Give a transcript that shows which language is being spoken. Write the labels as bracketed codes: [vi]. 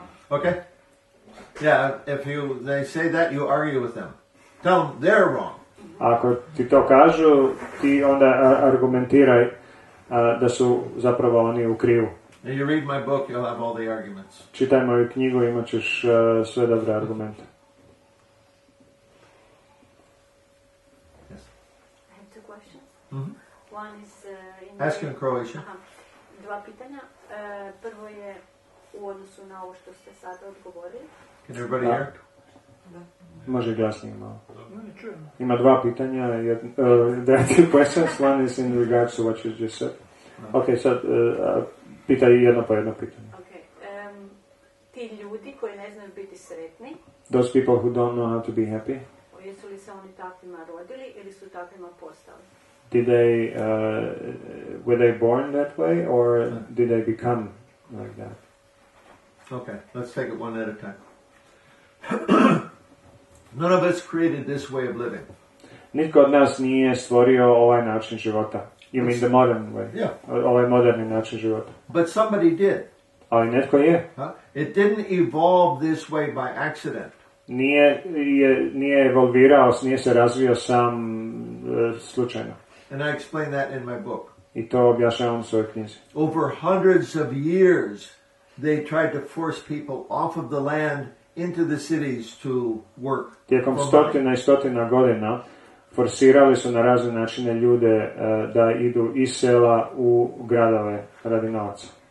[en] Okay? Yeah, if they say that, you argue with them. Tell them they're wrong. [hr] Ako ti to kažu, ti onda argumentiraj da su zapravo oni u krivu. [en] And you read my book, you'll have all the arguments. [hr] Čitaj moju knjigu, imat ćeš sve dobre argumente. [en] Yes. I have two questions. Mm-hmm. One is Ask in Croatian. [hr] Dva pitanja. Prvo je u odnosu na ovo što ste sad odgovorili. [en] Can everybody hear? [hr] Može glasnije malo. Ima dva pitanja. [en] There are two questions. One is in regards to what you just said. Ok, [hr] sad pitaj jedno po jedno pitanje. [en] Okay. [hr] ti ljudi koji ne znaju biti sretni, [en] those people who don't know how to be happy, [hr] jesu li se oni takvima rodili ili su takvima postali? [en] did they, were they born that way or did they become like that? Okay, let's take it one at a time. None of us created this way of living. [hr] Nitko od nas nije stvorio ovaj način života. [en] You mean the modern way? Yeah. [hr] Ovaj moderni način života. [en] But somebody did. [hr] Ali netko je. [en] It didn't evolve this way by accident. [hr] Nije evolvirao, nije se razvio sam slučajno. [en] And I explain that in my book. [hr] I to objašnjavam u svojoj knjizi. [en] Over hundreds of years, they tried to force people off of the land into the cities to work. [hr] Tijekom stotina i stotina godina forsirali su na razne načine ljude da idu iz sela u gradove radi novaca.